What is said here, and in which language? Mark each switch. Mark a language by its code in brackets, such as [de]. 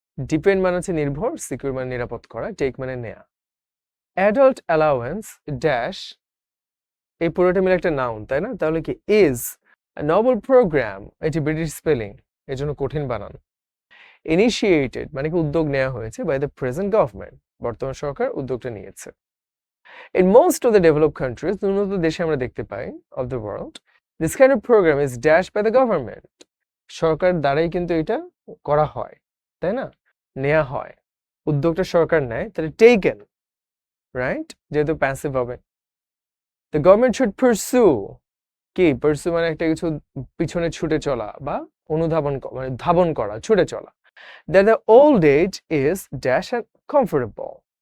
[bn] Depend মানে হচ্ছে নির্ভর, সিকিউর মানে নিরাপদ করা, টেক মানে নেয়া। অ্যাডাল্ট অ্যালাউয়েন্স ড্যাশ, এই পুরোটা মিলে একটা নাউন, তাই না? তাহলে কি ইজ নোবেল প্রোগ্রাম, এটি ব্রিটিশ স্পেলিং, এই জন্য কঠিন বানান। ইনিশিয়েটেড মানে কি উদ্যোগ নেওয়া হয়েছে বাই দ্য প্রেজেন্ট গভর্নমেন্ট, বর্তমান সরকার উদ্যোগটা নিয়েছে। [en] In most of the developed countries, [bn] উন্নত দেশে আমরা দেখতে পাই [en] of the world, this kind of program is dashed by the government. [bn] সরকার দ্বারাই কিন্তু এটা করা হয়, তাই না? নেওয়া হয়, উদ্যোগটা সরকার নেয়, তাহলে taken, right? যেহেতু প্যাসিভ হবে। [en] The government should pursue, [bn] কি pursue মানে একটা কিছু পিছনে ছুটে চলা বা অনুধাবন মানে ধাবন করা, ছুটে চলা, [en] that the old age is dash and comfortable.